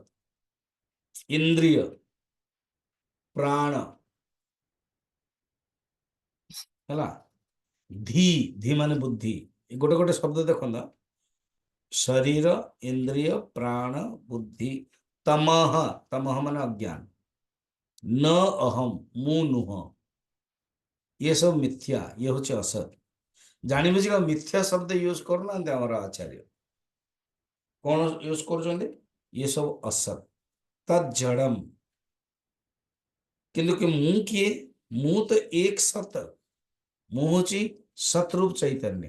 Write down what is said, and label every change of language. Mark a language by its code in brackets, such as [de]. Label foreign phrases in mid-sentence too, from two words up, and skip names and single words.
[or] ଇନ୍ଦ୍ରିୟ, ପ୍ରାଣ ହେଲା, ଧୀ, ଧୀ ମାନେ ବୁଦ୍ଧି। ଏ ଗୋଟେ ଗୋଟେ ଶବ୍ଦ ଦେଖନ୍ତା, ଶରୀର, ଇନ୍ଦ୍ରିୟ, ପ୍ରାଣ, ବୁଦ୍ଧି। ତମଃ, ତମଃ ମାନେ ଅଜ୍ଞାନ। [sa] न अहम, [or] ମୁଁ ନୁହଁ, [hi] ये सब [or] ମିଥ୍ୟା, ଇଏ ହଉଛି ଅସତ। ଜାଣି ବୁଝିବା ମିଥ୍ୟା ଶବ୍ଦ ୟୁଜ କରୁନାହାନ୍ତି ଆମର ଆଚାର୍ଯ୍ୟ। କଣ ୟୁଜ କରୁଛନ୍ତି? ଇଏ ସବୁ ଅସତ, [sa] ତତ୍ ଜଡମ। [or] କିନ୍ତୁ କି ମୁଁ କିଏ? ମୁଁ ତ ଏକ ସତ, ମୁଁ ହଉଛି ସତରୂପ ଚୈତନ୍ୟ।